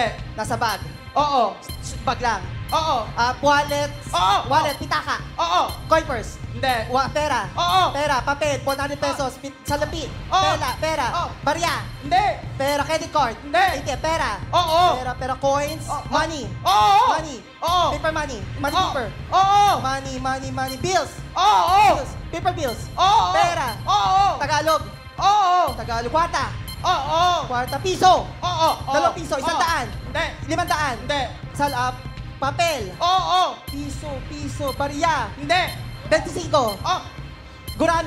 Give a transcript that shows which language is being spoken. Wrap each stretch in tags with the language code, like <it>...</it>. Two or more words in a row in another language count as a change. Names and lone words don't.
<tl>Nasa bag. Bag lang. Wallet. Wallet. Pitaka.</tl> <en>Coin purse.</en> <tl>Hindi. Pera. Pera. Papel. 100 pesos. Salapi. Pera. Barya. Hindi. Pera.</tl> <en>Credit card.</en> <tl>Hindi. Pera. Pera.</tl> <en>Coins. Money. Money. Paper money. Money paper. Money. Bills. Bills. Paper bills. Pera. Tagalog.</en> <tl>Tagalog. Kwarta. Kwarta. Piso. 2 piso. 100. Hindi. 500. Hindi. Papel. Oo. Piso. Barya. Hindi. 25. Oh. Gurami.</tl>